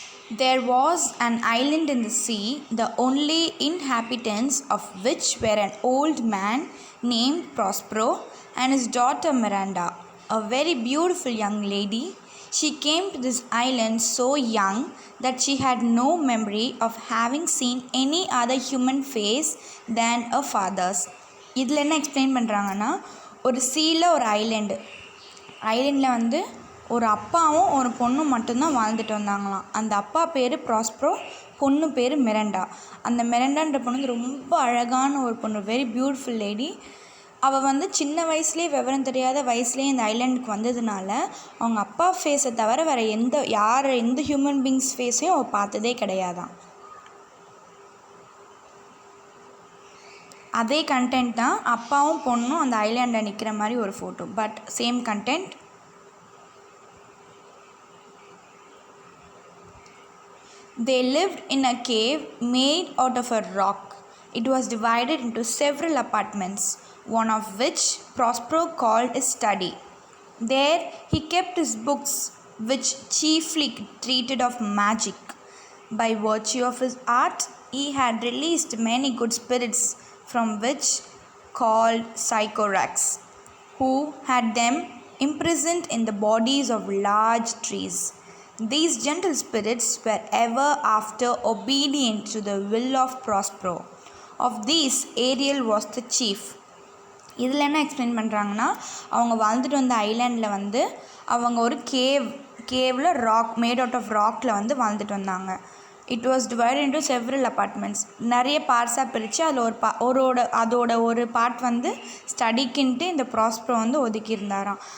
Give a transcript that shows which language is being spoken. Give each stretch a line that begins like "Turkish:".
English: There was an island in the sea, the only inhabitants of which were an old man named Prospero and his daughter Miranda, a very beautiful young lady. She came to this island so young that she had no memory of having seen any other human face than her father's.
Tamil: இதில் என்ன explain பண்ணுறாங்கன்னா, ஒரு சீல ஒரு ஐலண்டில் ஒரு அப்பாவும் ஒரு பொண்ணும் மட்டும்தான் வாழ்ந்துட்டு வந்தாங்களாம். அந்த அப்பா பேர் ப்ராஸ்ப்ரோ, பொண்ணு பேர் மிரண்டா. அந்த மிரண்டான்ற பொண்ணு ரொம்ப அழகான ஒரு பொண்ணு,
English: Very beautiful lady.
Tamil: அவள் சின்ன வயசுலேயே, விவரம் தெரியாத வயசுலேயே இந்த ஐலாண்டுக்கு வந்ததுனால அவங்க அப்பா ஃபேஸை தவிர வேறு எந்த ஹியூமன் பீங்ஸ் ஃபேஸையும் அவள் பார்த்ததே கிடையாதான். அதே கண்டென்ட் தான், அப்பாவும் பொண்ணும் அந்த ஐலாண்டில் நிற்கிற மாதிரி ஒரு photo,
English: But same content. They lived in a cave made out of a rock. It was divided into several apartments, one of which Prospero called his study. There he kept his books, which chiefly treated of magic. By virtue of his art, he had released many good spirits, from which called psychorax, who had them imprisoned in the bodies of large trees. These gentle spirits were ever after obedient to the will of Prospero. Of these, Ariel was the chief.
Tamil: இதில் என்ன explain பண்ணுறாங்கன்னா, அவங்க வாழ்ந்துட்டு வந்த ஐலாண்டில் அவங்க ஒரு Cavill
English: rock made out of ராக்கில்
Tamil: வாழ்ந்துட்டு வந்தாங்க.
English: it was divide into several apartments,
Tamil: நிறைய பார்ட்ஸாக பிரித்து அதில் அதோட ஒரு பார்ட் ஸ்டடிக்குன்ட்டு இந்த ப்ராஸ்ப்ரோ ஒதுக்கியிருந்தாராம்.